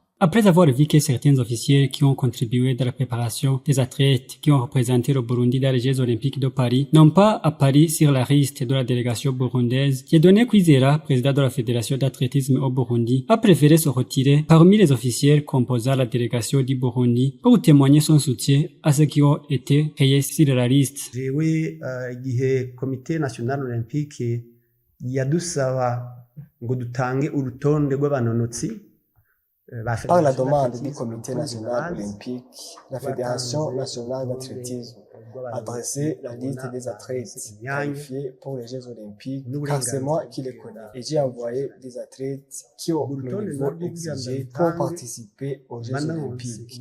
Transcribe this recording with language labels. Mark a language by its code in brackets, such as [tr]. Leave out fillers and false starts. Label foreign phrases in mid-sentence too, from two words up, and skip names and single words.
[fr] Après avoir vu que certains officiers qui ont contribué dans la préparation des athlètes qui ont représenté le Burundi dans les Jeux Olympiques de Paris n'ont pas apparu sur la liste de la délégation burundaise, Dieudonné Kwizera, président de la Fédération d'athlétisme au Burundi, a préféré se retirer parmi les officiels composant la délégation du Burundi pour témoigner son soutien à ceux qui ont été payés sur la liste. [rn] Jewe igihe Komite National Olympique yadusaba ngo dutange urutonde rw'abanonotsi [fr] Par la demande du Comité national olympique, la Fédération nationale d'athlétisme a dressé la liste des athlètes qualifiés pour les Jeux olympiques, car c'est moi qui les connais. Et j'ai envoyé des athlètes qui ont le niveau exigé pour participer aux Jeux olympiques.